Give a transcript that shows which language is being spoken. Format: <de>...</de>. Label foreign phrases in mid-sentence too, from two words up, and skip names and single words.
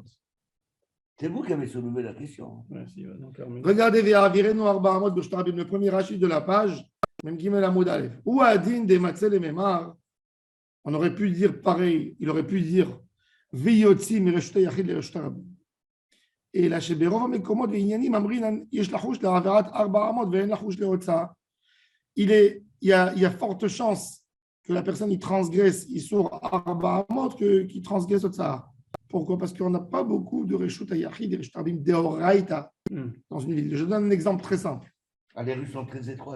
<fr>C'est vous qui avez soulevé la question. Regardez,</fr> <he>והעבירו ארבע אמות ברשות הרבים,</he> <fr>le premier Rashi de la page, même</fr> <he>ג עמוד א.</he> <fr>Ou Adin des Matzel et Memar, on aurait pu dire pareil, il aurait pu dire</fr> <he>ויוציא מרשות היחיד לרשות הרבים.</he> <fr>Et là, chez</fr> <he>ברוב מקומות ועניינים אמרינן יש לחוש להעברת 4 אמות ואין לחוש להוצאה.</he> <fr>Il y a forte chance que la personne il transgresse, il sort</fr> <he>4 אמות</he> <fr>qu'il transgresse otza. Pourquoi? Parce qu'on n'a pas beaucoup de</fr> <he>רשות היחיד</he> <fr>et</fr> <he>רשות הרבים דאורייתא</he> <fr>dans une ville. Je donne un exemple très simple. Ah, les rues sont très étroites.</fr>